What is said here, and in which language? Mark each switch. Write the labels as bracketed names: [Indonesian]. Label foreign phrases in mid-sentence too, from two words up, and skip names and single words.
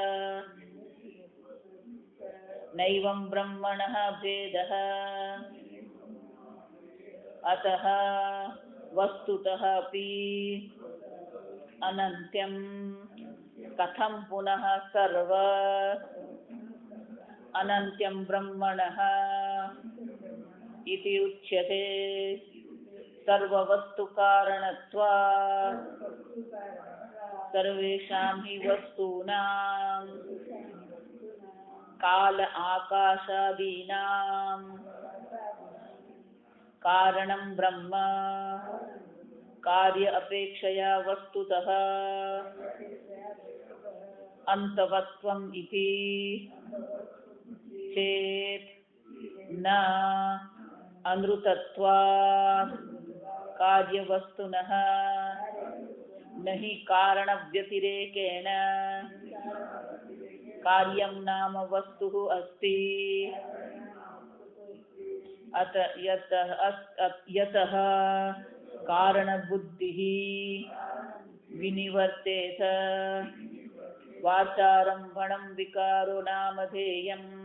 [Sanskrit] नैवं ब्रह्मणः भेदः अतः वस्तुतः अपि अनन्त्यं कथं पुनः सर्व अनन्त्यं ब्रह्मणः इति उच्यते सर्ववस्तुकारणत्वात् સર્વેષાં હિ વસ્તુનાં કાલ આકાશાદીનાં કારણં બ્રહ્મ કાર્ય અપેક્ષયા વસ્તુતઃ અંતવત્વમ ઇતિ ચેત ન અનૃતત્વાत् કાર્યવસ્તુનઃ नहि कारणव्यतिरेकेण कार्यं नाम वस्तुः अस्ति अत यतः कारणबुद्धिः विनिवर्तेत वाचारम्भणं विकारो नामधेयम्